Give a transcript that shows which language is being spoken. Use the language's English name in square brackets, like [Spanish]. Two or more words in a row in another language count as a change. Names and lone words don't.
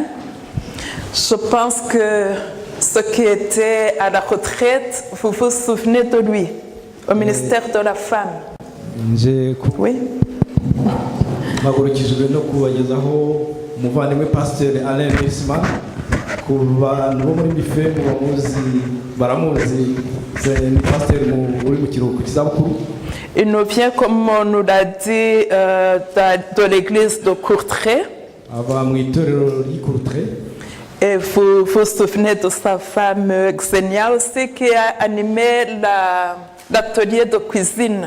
[French] Je pense que ce qui était à la retraite, vous vous souvenez de lui, au ministère de la Femme. Oui. [Kinyarwanda] Magurukijwe no kubagezaho umuvandimwe pasteur Alain Mersman ku bantu bo muri Bifemu baramuzi ni pasteur uri mu kiruhuko cy'izabukuru. [French] Il nous vient, comme on nous l'a dit, de l'église de Courtrai. Et vous vous souvenez de sa femme Xenia aussi, qui a animé l'atelier de cuisine.